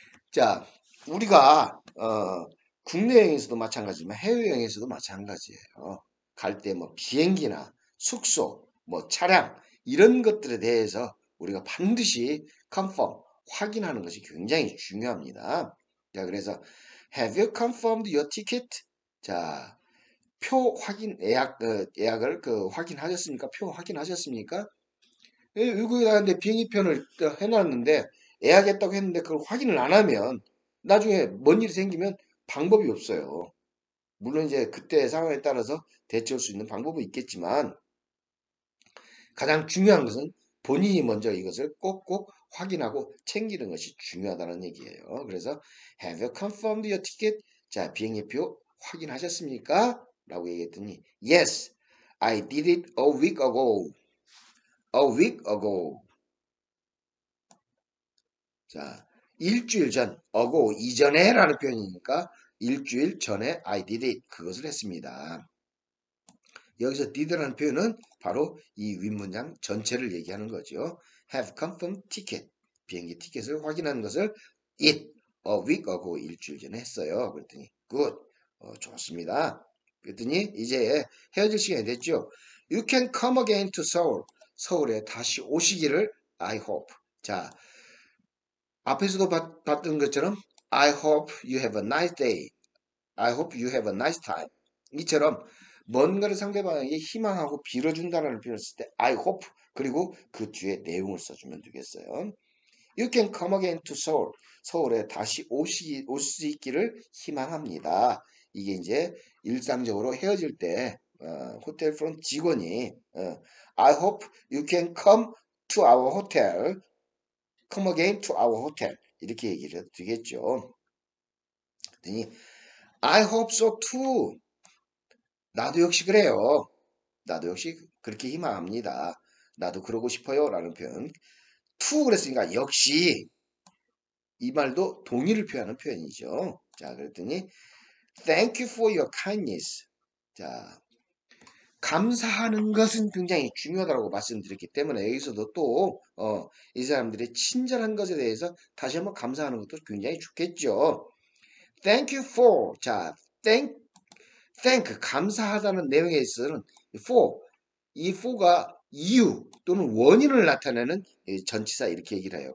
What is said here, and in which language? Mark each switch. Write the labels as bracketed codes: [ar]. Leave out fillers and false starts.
[ko] 자 우리가 국내 여행에서도 마찬가지지만 해외 여행에서도 마찬가지예요. 갈 때 뭐 비행기나 숙소 뭐 차량 이런 것들에 대해서 우리가 반드시 confirm 확인하는 것이 굉장히 중요합니다. 자 그래서 [en] have you confirmed your ticket? [ko] 자 표 확인 예약을 확인하셨습니까? 표 확인하셨습니까? 예, 외국에 가는데 비행기편을 해놨는데 예약했다고 했는데 그걸 확인을 안 하면 나중에 뭔 일이 생기면 방법이 없어요. 물론 이제 그때 상황에 따라서 대처할 수 있는 방법은 있겠지만 가장 중요한 것은 본인이 먼저 이것을 꼭꼭 확인하고 챙기는 것이 중요하다는 얘기예요. 그래서 [en] Have you confirmed your ticket? [ko] 자, 비행기표 확인하셨습니까? 라고 얘기했더니 [en] Yes, I did it a week ago. A week ago. [ko] 자, 일주일 전, ago 이전에 라는 표현이니까 일주일 전에 [en] I did it [ko] 그것을 했습니다. 여기서 did라는 표현은 바로 이 윗문장 전체를 얘기하는 거죠. [en] have confirmed ticket [ko] 비행기 티켓을 확인한 것을 [en] it a week ago [ko] 일주일 전에 했어요. 그랬더니 good 좋습니다. 그랬더니 이제 헤어질 시간이 됐죠. [en] You can come again to Seoul [ko] 서울에 다시 오시기를 [en] I hope [ko] 자 앞에서도 봤던 것처럼 [en] I hope you have a nice day. I hope you have a nice time. [ko] 이처럼 뭔가를 상대방에게 희망하고 빌어준다는 표현을 쓸 때 [en] I hope [ko] 그리고 그 뒤에 내용을 써주면 되겠어요. [en] You can come again to Seoul. [ko] 서울에 다시 올 수 있기를 희망합니다. 이게 이제 일상적으로 헤어질 때 호텔 프론트 직원이 [en] I hope you can come to our hotel. Come again to our hotel. [ko] 이렇게 얘기를 해도 되겠죠. 그랬더니 [en] I hope so too. [ko] 나도 역시 그래요. 나도 역시 그렇게 희망합니다. 나도 그러고 싶어요. 라는 표현. to 그랬으니까 역시 이 말도 동의를 표현하는 표현이죠. 자, 그랬더니 [en] thank you for your kindness. [ko] 자, 감사하는 것은 굉장히 중요하다고 말씀드렸기 때문에 여기서도 또 이 사람들의 친절한 것에 대해서 다시 한번 감사하는 것도 굉장히 좋겠죠. [en] Thank you for. [ko] 자, thank 감사하다는 내용에 있어서는 for 이 for가 이유 또는 원인을 나타내는 전치사 이렇게 얘기를 해요.